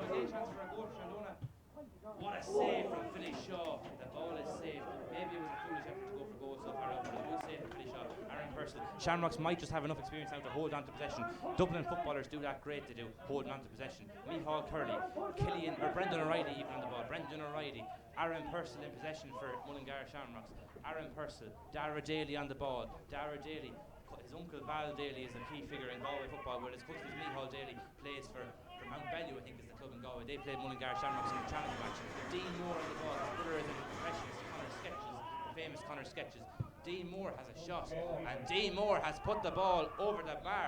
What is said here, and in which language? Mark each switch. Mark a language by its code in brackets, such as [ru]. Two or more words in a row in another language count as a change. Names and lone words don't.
[en] A chance for a goal for Shandonagh. What a save from Philly Shaw. The ball is saved. Maybe it was a foolish effort to go for goal so far out, but a good save from Philly Shaw. Aaron Purcell. Shamrocks might just have enough experience now to hold on to possession. Dublin footballers do that great to do, holding on to possession. Mihal Curley, Brendan O'Reilly even on the ball. Brendan O'Reilly. Aaron Purcell in possession for Mullingar Shamrocks. Aaron Purcell. Dara Daly on the ball. Dara Daly. His uncle Val Daly is a key figure in Galway football, whereas cousin Mihal Daly plays for Mount Bellew, I think is the club in Galway. They played Mullingar Shamrocks in the challenge match. Dean Moore on the ball. His brother is an impressionist, Connor Sketches, the famous Connor Sketches. Dean Moore has a shot, and Dean Moore has put the ball over the bar.